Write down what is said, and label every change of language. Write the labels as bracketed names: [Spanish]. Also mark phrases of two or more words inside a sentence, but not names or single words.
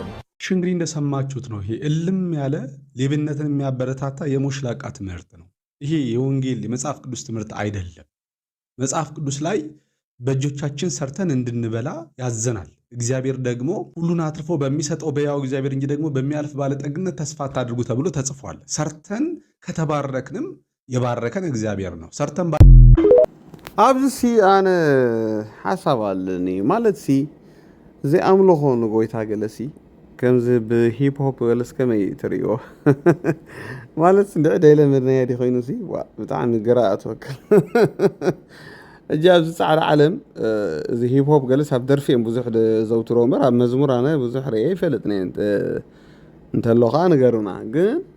[Amharic] እንግዲህ እንደሰማችሁት ነው። ይሄ እልም ያለ ሌብነትን የሚያበረታታ የሞሽላቃ ትምህርት ነው። ይሄ የወንጌል የመጽሐፍ ቅዱስ ትምህርት አይደለም። መጽሐፍ ቅዱስ ላይ በእጆቻችን ሰርተን እንድንበላ ያዘናል። እግዚአብሔር ደግሞ ሁሉን አትርፎ በሚሰጠው በያው እግዚአብሔር እንጂ ደግሞ በሚያልፍ ባለጠግነት ተስፋ አታድርጉ ተብሎ ተጽፏል። ሰርተን ከተባረክንም የባረከን እግዚአብሔር ነው። ሰርተን [Tigrinya] ኣብዚ ሲ ኣነ ሓሳብ ኣለኒ ማለት ሲ ዘይኣምልኾ ንጎይታ ገለ ሲ ከምዚ ብሂፕሆፕ ገለስ ከመይ ትርእይዎ? ማለት ንድዕ ደይለመድናያ ዲ ኮይኑ ሲ ብጣዕሚ ግራእ ትወክል እጂ ኣብዚ ፃዕዳ ዓለም እዚ ሂፕሆፕ ገለስ ኣብ ደርፊ እዮም ብዙሕ ዘውትሮ እምበር ኣብ መዝሙር ኣነ ብዙሕ ርአ ይፈልጥኒ እንተሎ ከዓ ንገሩና ግን